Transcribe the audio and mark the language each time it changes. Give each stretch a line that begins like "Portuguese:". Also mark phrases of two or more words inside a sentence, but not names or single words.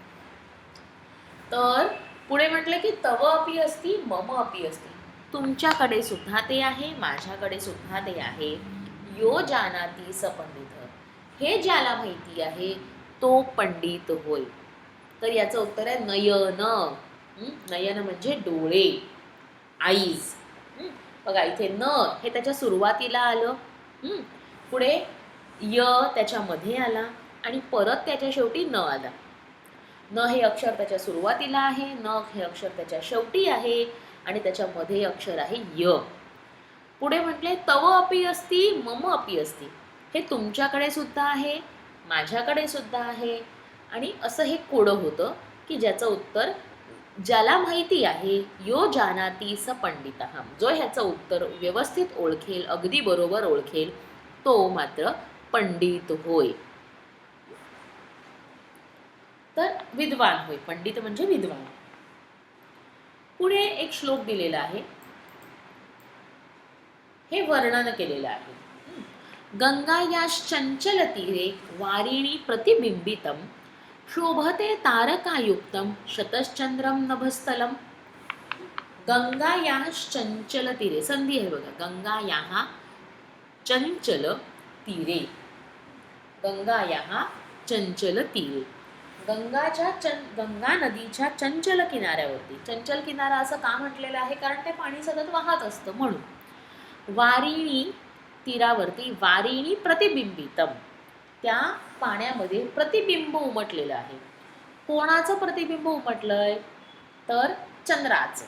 Marathi: तर पुढे म्हटलं की
Sanskrit: तव अपि अस्ति मम अपि अस्ति,
Marathi: तुमच्याकडे सुद्धा ते आहे, माझ्याकडे सुद्धा ते आहे.
Sanskrit: यो जानाति स पंडित,
Marathi: हे ज्याला माहिती आहे तो पंडित होय. तर याचं उत्तर आहे नयन. नयन म्हणजे डोळे, आईज. बघा इथे न हे त्याच्या सुरुवातीला आलं, पुढे य त्याच्यामध्ये आला आणि परत त्याच्या शेवटी न आला. न हे अक्षर त्याच्या सुरुवातीला आहे, न हे अक्षर त्याच्या शेवटी आहे आणि त्याच्यामध्ये अक्षर आहे य. पुढे म्हटले
Sanskrit: तव अपि अस्ति मम अपि अस्ति,
Marathi: हे तुमच्याकडे सुद्धा आहे, माझ्याकडे सुद्धा आहे. आणि असं हे कोडं होतं की ज्याचं उत्तर ज्याला माहिती आहे,
Sanskrit: यो जानाति स पंडितः,
Marathi: जो ह्याचं उत्तर व्यवस्थित ओळखेल, अगदी बरोबर ओळखेल, तो मात्र पंडित होय. तर विद्वान होय, पंडित म्हणजे विद्वान. पुढे एक श्लोक दिलेला आहे, हे वर्णन केलेलं आहे.
Sanskrit: गंगायाश्चंचल तीरे वारिणी प्रतिबिंबितम शोभते तारकायुक्तम शतश्चंद्रम नभस्थलम. गंगायाश्चंचल तीरे,
Marathi: संधी आहे बघा,
Sanskrit: गंगायाः चंचल तीरे, गंगायाः चंचल तीरे.
Marathi: गंगा नदीच्या चंचल किनाऱ्यावरती, चंचल किनारा असं का म्हटलेलं आहे कारण ते पाणी सतत वाहत असतं म्हणून. वारिणी तीरावरती,
Sanskrit: वारिणी प्रतिबिंबितम,
Marathi: त्या पाण्यामध्ये प्रतिबिंब उमटलेलं आहे. कोणाचं प्रतिबिंब उमटलंय, तर चंद्राचं.